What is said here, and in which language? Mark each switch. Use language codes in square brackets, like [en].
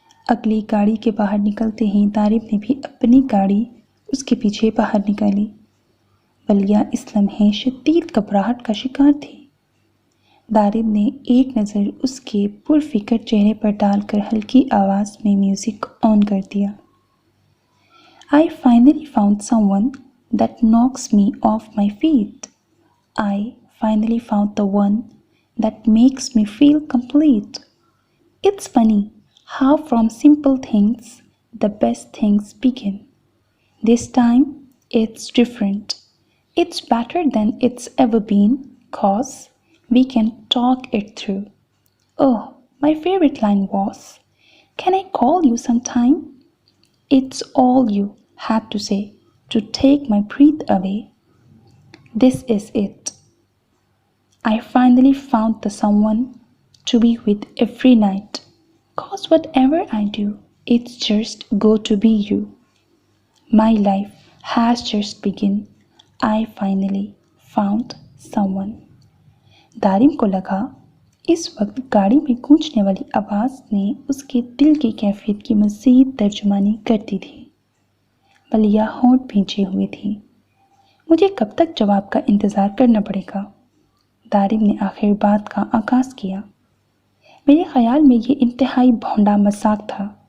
[hi] अगली गाड़ी के बाहर निकलते ही दारिम ने भी अपनी गाड़ी उसके पीछे बाहर निकाली। वलिया इस लम्हे शदीद घबराहट का शिकार थी। दारिम ने एक नज़र उसके पुरफिक्र चेहरे पर डालकर हल्की आवाज़ में म्यूज़िक ऑन कर दिया। [en] I finally found someone that knocks me off my feet. I finally found the one that makes me feel complete. It's funny how from simple things the best things begin. This time it's different. It's better than it's ever been, 'cause we can talk it through. Oh, my favorite line was, "Can I call you sometime?" It's all you had to say to take my breath away. This is it. I finally found the someone to be with every night. 'Cause whatever I do, it's just go to be you. My life has just begun. I finally found someone. [hi] दारिम को लगा इस वक्त गाड़ी में गूंजने वाली आवाज़ ने उसके दिल की कैफियत की मज़ीद तर्जुमानी कर दी थी। बलिया होंठ भींचे हुए थी। मुझे कब तक जवाब का इंतज़ार करना पड़ेगा? दारिम ने आखिर बात का आगाज़ किया। मेरे ख्याल में ये इंतहाई भोंडा मजाक था।